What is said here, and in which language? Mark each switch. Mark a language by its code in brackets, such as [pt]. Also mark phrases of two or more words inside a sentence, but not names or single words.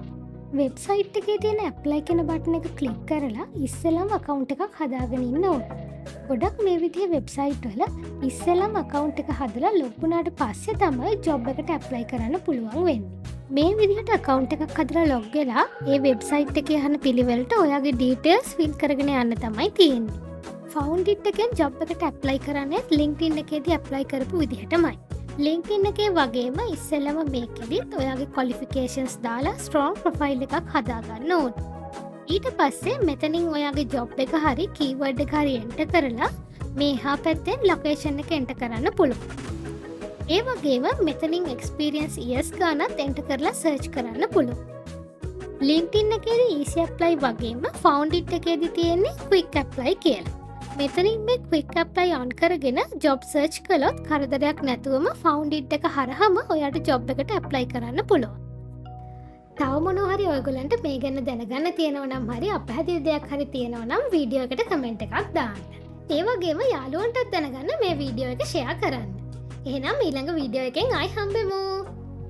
[si] වෙබ්සයිට් එකේ තියෙන ඇප්ලයි කියන බටන් එක ක්ලික් කරලා ඉස්සෙල්ලාම account එකක් හදාගෙන ඉන්න ඕනේ. ගොඩක් මේ විදිහේ වෙබ්සයිට් වල ඉස්සෙල්ලාම account එක හදලා log වුණාට පස්සේ තමයි job එකට apply කරන්න පුළුවන් වෙන්නේ. මේ විදිහට account එකක් හදලා log වෙලා ඒ වෙබ්සයිට් එකේ යන පිළිවෙලට ඔයාගේ details fill කරගෙන යන්න තමයි තියෙන්නේ. found it එකෙන් job එකට apply කරන්නේ LinkedIn එකේදී apply කරපු විදිහටමයි. LinkedIn එකේ වගේම ඉස්සෙල්ලම මේකෙදිත් ඔයාගේ qualifications දාලා strong profile එකක් හදාගන්න ඕනේ. ඊට පස්සේ මෙතනින් ඔයාගේ job එක හරි keyword එක හරි enter කරලා මේ එහා පැත්තෙන් location එක enter කරන්න පුළුවන්. ඒ වගේම මෙතනින් [en] experience years [si] ගානත් enter කරලා search කරන්න පුළුවන්. LinkedIn එකේදී [en] easy apply [si] වගේම found it එකේදී තියෙන්නේ [en] quick apply [si] කියලා. මෙතනින් මේ [en] quick apply on [si] කරගෙන [en] job search [si] කළොත් කරදරයක් නැතුවම found it එක හරහාම ඔයාට job එකට apply කරන්න පුළුවන්. තව මොනවා හරි ඔයගොල්ලන්ට මේ ගැන දැනගන්න තියෙනවා නම් හරි අපහැදිලි දෙයක් හරි තියෙනවා නම් වීඩියෝ එකට කමෙන්ට් එකක් දාන්න. ඒ වගේම යාළුවන්ටත් දැනගන්න මේ වීඩියෝ එක share කරන්න. එහෙනම් ඊළඟ වීඩියෝ එකෙන් ආයි හම්බෙමු.